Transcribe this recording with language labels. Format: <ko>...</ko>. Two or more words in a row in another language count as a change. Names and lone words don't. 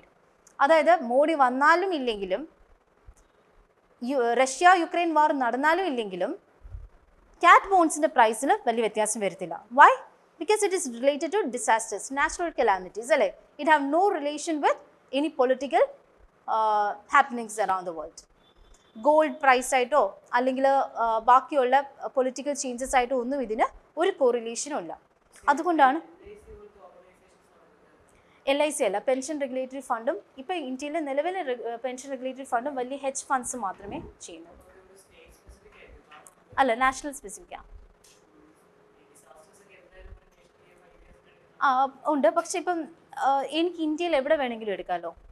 <en>That is,</en> <ml>മോദി വന്നാലും ഇല്ലെങ്കിലും, Russia Ukraine war നടന്നാലും ഇല്ലെങ്കിലും,</ml> <en>cat bonds in the price</en> <ml>ഇൽ വലിയ വ്യത്യാസം വരുത്തില്ല.</ml> <en>Why? Because it is related to disasters, natural calamities. It have no relation with any political happenings around the world. Gold price</en> <ml>ആയിട്ടോ, അല്ലെങ്കിൽ ബാക്കിയുള്ള</ml> <en>political changes</en> <ml>ആയിട്ടോ ഒന്നും ഇതിനെ ഒരു correlation ഇല്ല. അതുകൊണ്ടാണ് LIC അല്ല,</ml> <en>pension regulatory fundum</en> <ml>ഇപ്പോൾ ഇന്ത്യയിലെ നിലവിലെ</ml> <en>pension regulatory fundum</en> <ml>വലിയ</ml> <en>hedge funds</en> <ml>മാത്രമേ ചെയ്യുന്നുള്ളൂ. അല്ല,</ml> <en>national specificaanu.</en> <ml>ഉണ്ട്, പക്ഷെ ഇപ്പം എനിക്ക് ഇന്ത്യയിൽ എവിടെ വേണമെങ്കിലും എടുക്കാമല്ലോ.</ml>